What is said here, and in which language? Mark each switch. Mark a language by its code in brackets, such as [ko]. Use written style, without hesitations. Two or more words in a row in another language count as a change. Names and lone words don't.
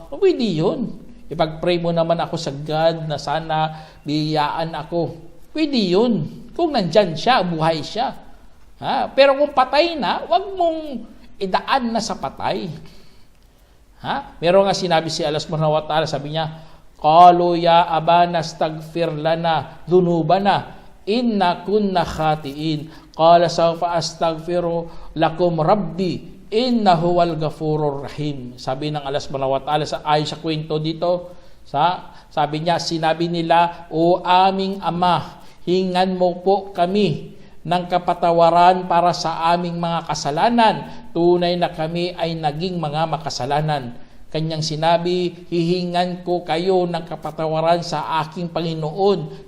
[tl] Pwede yun. Ipag-pray mo naman ako sa God na sana biyayaan ako. Pwede yun. Kung nandyan siya, buhay siya. Pero kung patay na, wag mong idaan na sa patay. Meron nga sinabi si Allah [ar] سبحانه وتعالى, [tl] sabi niya, [ar] قالوا يا أبانا استغفر لنا ذنوبنا إنا كنا خاطئين. قال سوف أستغفر لكم ربي إنه هو الغفور الرحيم. [tl] Sabi ng Allah [ar] سبحانه وتعالى [tl] sa kwento dito, sabi niya, sinabi nila, o aming Ama, hingan mo po kami ng kapatawaran para sa aming mga kasalanan. Tunay na kami ay naging mga makasalanan. Kanyang sinabi, hihingan ko kayo ng kapatawaran sa aking Panginoon.